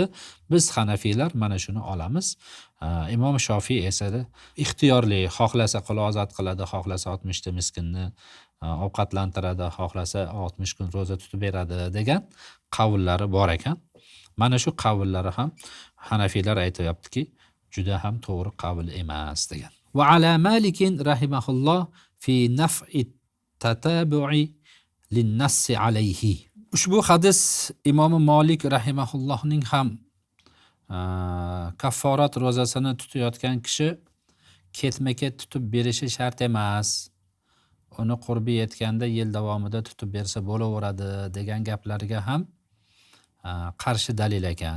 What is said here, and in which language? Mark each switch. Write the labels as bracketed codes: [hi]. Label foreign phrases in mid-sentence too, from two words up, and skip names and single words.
[uz] Biz Hanafiylar mana shuni olamiz. Imom Shofiy esa ixtiyorli, xohlasa qul ozod qiladi, xohlasa 60 ta miskinni ovqatlantiradi, xohlasa 60 kun roza tutib beradi degan qavllari bor ekan. Mana shu qavllari ham Hanafiylar aytayaptiki, juda ham to'g'ri qavl emas degan. [ar] وعلى مالك رحمه الله في نفي التتابع للنص عليه. [uz] Ushbu hadis Imom Malik rahimahullohning ham kafforat rozasini tutayotgan kishi ketma-ket tutib berishi shart emas. Uni qurbi yetganda yil davomida tutib bersa bo'laveradi degan gaplariga ham qarshi dalil ekan.